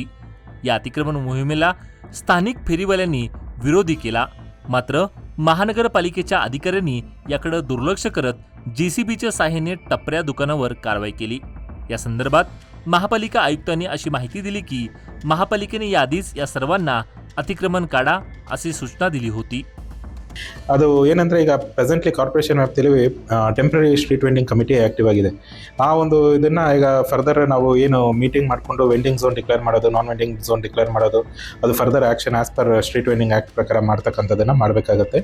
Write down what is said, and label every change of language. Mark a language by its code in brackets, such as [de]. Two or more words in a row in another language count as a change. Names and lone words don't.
[mr] या अतिक्रमण मोहिमेला स्थानिक फेरीवाल्यांनी विरोधी केला, मात्र महानगरपालिकेच्या अधिकाऱ्यांनी याकडे दुर्लक्ष करत जेसीबीच्या सहाय्याने टपऱ्या दुकानावर कारवाई केली। या संदर्भात महापालिका आयुक्तांनी अशी माहिती दिली की महापालिकेने याआधीच या सर्वांना अतिक्रमण काढा अशी सूचना दिली होती। [kn] ಅದು ಏನಂದ್ರೆ ಈಗ [en] presently corporation [kn] ವ್ಯಾಪ್ತಿಯಲ್ಲಿ [en] temporary street vending committee active [kn] ಆಗಿದೆ। ಆ ಒಂದು ಇದನ್ನ ಈಗ ಫರ್ದರ್ ನಾವು ಏನು ಮೀಟಿಂಗ್ ಮಾಡಿಕೊಂಡು [en] vending zone declare [kn] ಮಾಡೋದು, [en] non vending zone declare [kn] ಮಾಡೋದು, ಅದು [en] further action as per street vending act [kn] ಪ್ರಕಾರ ಮಾಡ್ತಕ್ಕಂಥದ್ದನ್ನ ಮಾಡಬೇಕಾಗುತ್ತೆ।